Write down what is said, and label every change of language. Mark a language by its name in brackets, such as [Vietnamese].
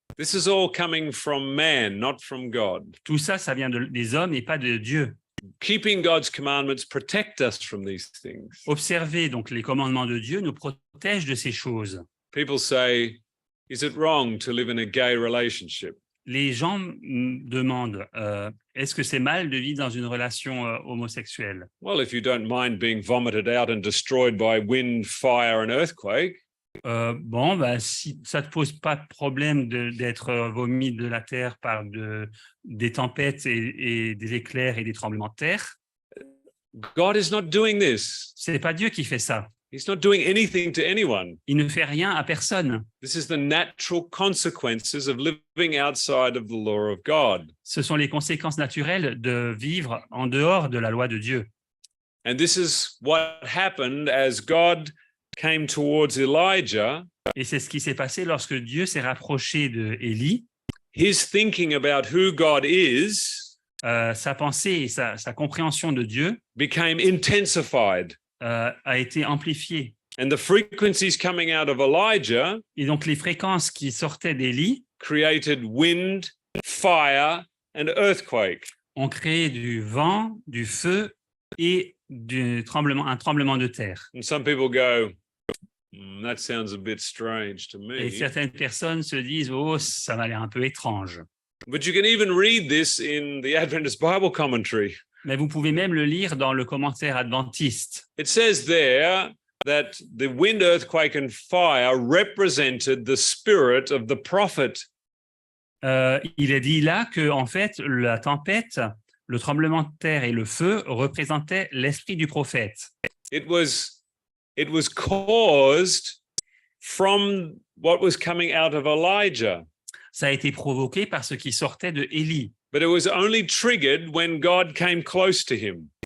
[English] This is all coming from man, not from God. [French] Tout ça, ça vient des hommes et pas de Dieu. [English] Keeping God's commandments protect us from these things. [French] Observer donc les commandements de Dieu nous protège de ces choses. [English] People say, is it wrong to live in a gay relationship? [French] Les gens demandent, est-ce que c'est mal de vivre dans une relation homosexuelle? [English] Well, if you don't mind being vomited out and destroyed by wind, fire, and earthquake, [French] si ça ne te pose pas de problème d'être vomi de la terre par des tempêtes et des éclairs et des tremblements de terre, [English] God is not doing this. [French] ce n'est pas Dieu qui fait ça. [English] He's not doing anything to anyone. [French] Il ne fait rien à personne. [English] This is the natural consequences of living outside of the law of God. [French] Ce sont les conséquences naturelles de vivre en dehors de la loi de Dieu. [English] And this is what happened as God came towards Elijah. [French] Et c'est ce qui s'est passé lorsque Dieu s'est rapproché d'Élie. [English] His thinking about who God is [French] sa pensée et sa compréhension de Dieu [English] became intensified. [French] A été amplifiée. [English] And the frequencies coming out of Elijah [French] Et donc les fréquences qui sortaient d'Élie [English] created wind, fire, and earthquake. [French] Ont créé du vent, du feu et un tremblement de terre. [English] And some people go, that sounds a bit strange to me. [French] Et certaines personnes se disent, oh, ça m'a l'air un peu étrange. [English] But you can even read this in the Adventist Bible commentary. [French] Mais vous pouvez même le lire dans le commentaire adventiste. [English] It says there that the wind, earthquake, and fire represented the spirit of the prophet. [French] Il est dit là que, en fait, la tempête, le tremblement de terre et le feu représentaient l'esprit du prophète. [English] It was caused from what was coming out of Elijah. [French] Ça a été provoqué par ce qui sortait de Élie. [English] But it was only triggered when God came close to him.